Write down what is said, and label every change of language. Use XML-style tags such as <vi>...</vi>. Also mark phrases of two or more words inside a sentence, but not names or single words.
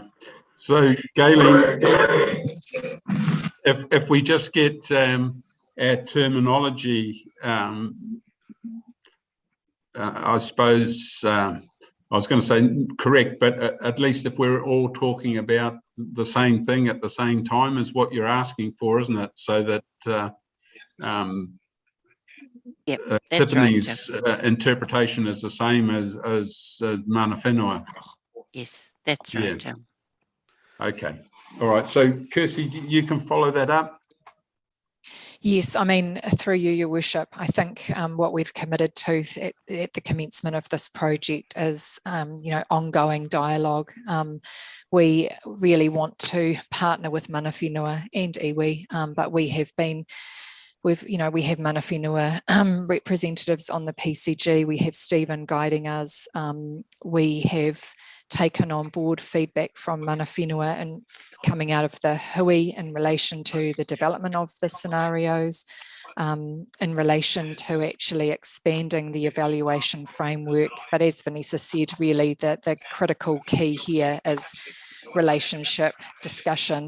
<en>So, Galen, if we just get our terminology, I suppose I was going to say correct, but at least if we're all talking about the same thing at the same time is what you're asking for, isn't it? So that Tiffany's interpretation is the same as</en> <mi>mana whenua.</mi> <en>Yes, that's right, Jim. Okay. All right. So, Kirsty, you can follow that up. Yes, I mean, through you, Your Worship, I think what we've committed to at the commencement of this project is, ongoing dialogue. We really want to partner with</en> <mi>mana whenua</mi> <en>and iwi, but we have</en> <mi>mana whenua</mi> <en>representatives on the PCG. We have Stephen guiding us. We have taken on board feedback from</en> <mi>mana whenua</mi> <en>and coming out of the hui in relation to the development of the scenarios, in relation to actually expanding the evaluation framework. But as Vanessa said, really the critical key here is relationship discussion.</en>